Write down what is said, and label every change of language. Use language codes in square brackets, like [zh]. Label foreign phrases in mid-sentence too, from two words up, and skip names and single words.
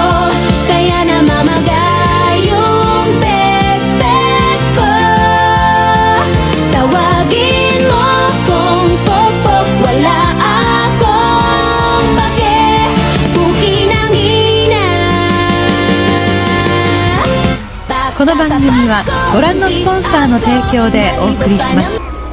[tl] Kaya namamagay yung pepek ko. Tawagin mo kong pokpok, wala akong pake. Puki ng ina. [ja] この番組はご覧のスポンサーの提供でお送りしました。